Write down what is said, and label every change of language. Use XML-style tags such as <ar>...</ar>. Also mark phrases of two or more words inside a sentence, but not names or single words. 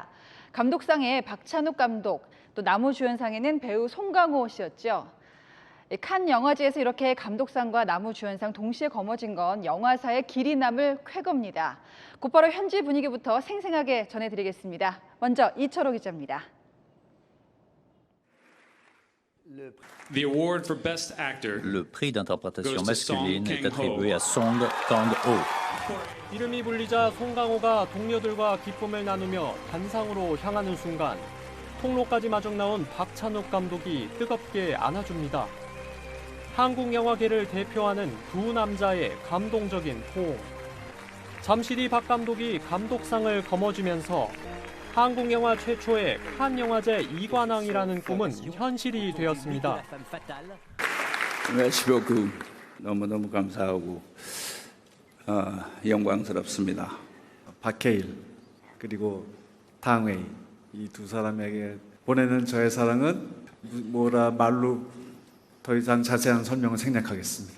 <ko>감독상에 박찬욱 감독, 또 남우주연상에는 배우 송강호 씨였죠. 칸 영화제에서 이렇게 감독상과 남우주연상 동시에 거머쥔 건 영화사의 길이 남을 쾌거입니다. 곧바로 현지 분위기부터 생생하게 전해드리겠습니다. 먼저 이철호 기자입니다.</ko> <fr>Le prix d'interprétation masculine est attribué à Song Kang-ho.</fr> <ko>이름이 불리자 송강호가 동료들과 기쁨을 나누며 단상으로 향하는 순간 통로까지 마중 나온 박찬욱 감독이 뜨겁게 안아줍니다. 한국 영화계를 대표하는 두 남자의 감동적인 호응. 잠시 뒤 박 감독이 감독상을 거머쥐면서 한국 영화 최초의 칸 영화제 이관왕이라는 꿈은 현실이 되었습니다.</ko> <fr>merci beaucoup.</fr> <ko>너무너무 감사하고 영광스럽습니다. 박해일 그리고 탕웨이 이 두 사람에게 보내는 저의 사랑은 말로 더 이상 자세한 설명을 생략하겠습니다.</ko>